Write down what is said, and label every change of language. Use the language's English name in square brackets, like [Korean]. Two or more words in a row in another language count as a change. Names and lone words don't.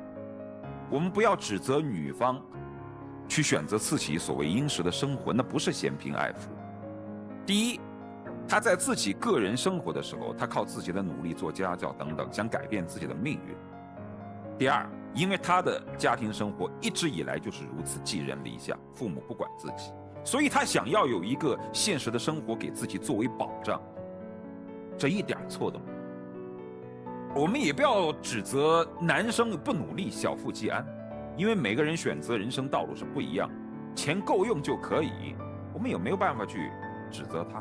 [Chinese] 我們不要指責女方去選擇自己所謂殷實的生活，那不是嫌貧愛富。第一，他在自己個人生活的時候，他靠自己的努力做家教等等，想改變自己的命運。第二，因為他的家庭生活一直以來就是如此寄人籬下，父母不管自己，所以他想要有一個現實的生活給自己作為保障，這一點錯都沒有。我們也不要指責男生不努力小富即安，因為每個人選擇人生道路是不一樣，錢夠用就可以，我們也沒有辦法去指責他。